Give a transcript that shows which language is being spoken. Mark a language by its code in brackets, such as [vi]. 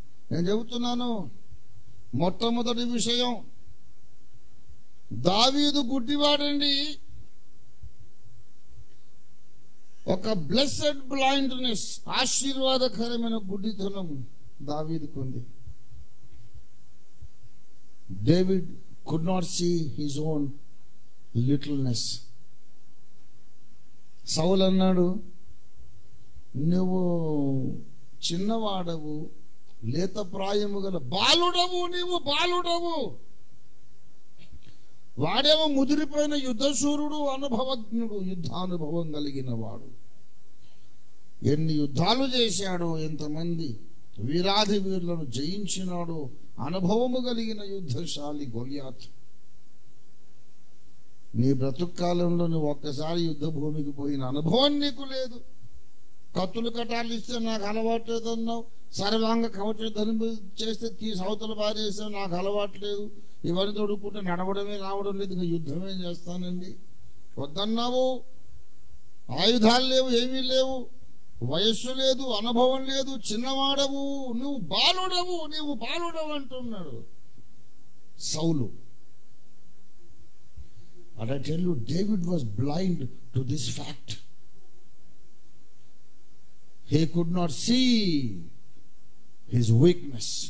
[te] నేను చెబుతున్నాను, మొట్టమొదటి విషయం, దావీదు గుడ్డివాడండి. ఒక బ్లెస్సెడ్ బ్లైండ్నెస్, ఆశీర్వాదకరమైన గుడ్డితనం దావీదుకు ఉంది. [en] David could not see his own littleness. [te] సౌలు అన్నాడు, నువ్వు చిన్నవాడవు, లేత ప్రాయము గల బాలుడవు, నీవు బాలుడవు. వాడేమో ముదిరిపోయిన యుద్ధశూరుడు, అనుభవజ్ఞుడు, యుద్ధానుభవం కలిగిన వాడు. ఎన్ని యుద్ధాలు చేశాడో, ఎంతమంది వీరాధి వీరులను జయించినాడో, అనుభవము కలిగిన యుద్ధశాలి గొలియాతు. నీ బ్రతుకాలంలో నువ్వు ఒక్కసారి యుద్ధ భూమికి పోయిన అనుభవం నీకు లేదు. కత్తులు కటాలు ఇస్తే నాకు అలవాటు లేదన్నావు, సర్వాంగ కవచం చేస్తే తీసి అవతల పారేస్తే నాకు అలవాటు లేదు, ఇవన్నీ తొడుక్కుంటే నడవడమే రావడం లేదు, ఇంకా యుద్ధమే చేస్తానండి వద్దన్నావు. ఆయుధాలు లేవు, ఏమీ లేవు, వయస్సు లేదు, అనుభవం లేదు, చిన్నవాడవు, నువ్వు బాలుడవు అంటున్నాడు సౌలు. [en] But I tell you, David was blind to this fact. He could not see his weakness.